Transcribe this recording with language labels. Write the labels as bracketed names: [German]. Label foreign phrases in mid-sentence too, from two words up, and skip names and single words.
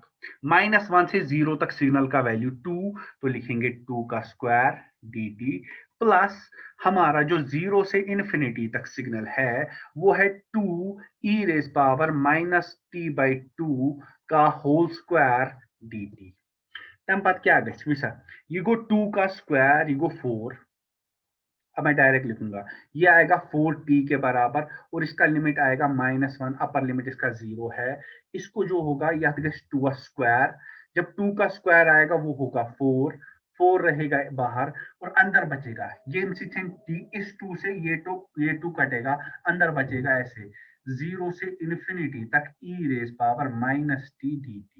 [Hindi] -1 से 0 तक सिग्नल का वैल्यू 2, तो लिखेंगे 2 का स्क्वायर dt प्लस हमारा जो 0 से इन्फिनिटी तक सिग्नल है वो है 2 e [English] raise power [Hindi] -t/2 का [English] whole square [Hindi] dt। [Kashmiri] तम पत क्या गछ विसा ये गो 2 का स्क्वायर, ये गो 4। [Hindi] अब मैं डायरेक्ट लिखूंगा, ये आएगा 4t के बराबर और इसका लिमिट आएगा -1, अपर लिमिट इसका 0 है। इसको जो होगा यह 2 स्क्वायर, जब 2 का स्क्वायर आएगा वो होगा 4, 4 रहेगा बाहर और अंदर बचेगा ये t, इस 2 से ये 2 कटेगा, अंदर बचेगा ऐसे 0 से इन्फिनिटी तक e [English] raise power [Hindi] -t dt।